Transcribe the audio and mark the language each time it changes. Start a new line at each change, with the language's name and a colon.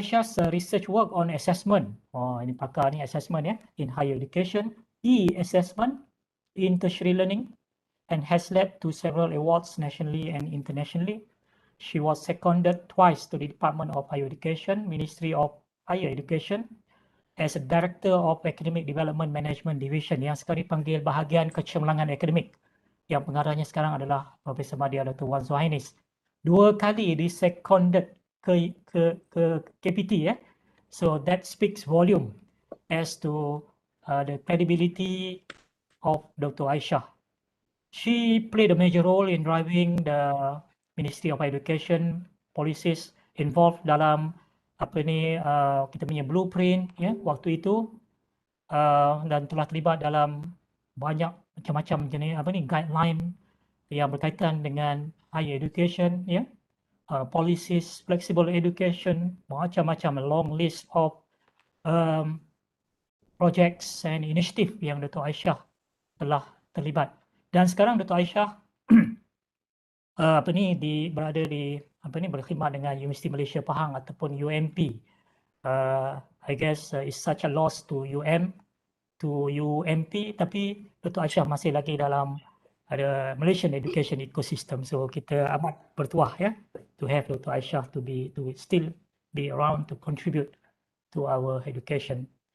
English: Aishah's research work on assessment,
Malay: ini pakar ni assessment ya,
English: in higher education, e-assessment in tertiary learning, and has led to several awards nationally and internationally. She was seconded twice to the Department of Higher Education, Ministry of Higher Education, as a Director of Academic Development Management Division
Malay: yang sekarang dipanggil Bahagian Kecemerlangan Akademik. Yang pengarahnya sekarang adalah Profesor Madya Dr. Wan Zuhainis. 2 kali diseconded ke KPT ya.
English: So that speaks volume as to the credibility of Dr. Aisyah. She played a major role in driving the Ministry of Education policies involved
Malay: dalam kita punya blueprint ya waktu itu, dan telah terlibat dalam banyak macam-macam jenis guideline yang berkaitan dengan
English: higher education ya, policies, flexible education, macam-macam long list of projects and initiative yang Dr.
Malay: Aisyah telah terlibat. Dan sekarang Dr. Aisyah berada di berkhidmat dengan Universiti Malaysia Pahang ataupun UMP.
English: I guess it's such a loss to UMP, tapi Dr.
Malay: Aisyah masih lagi dalam ada
English: Malaysian education ecosystem. So
Malay: kita amat bertuah ya
English: to have Dr. Aisyah to still be around to contribute to our education.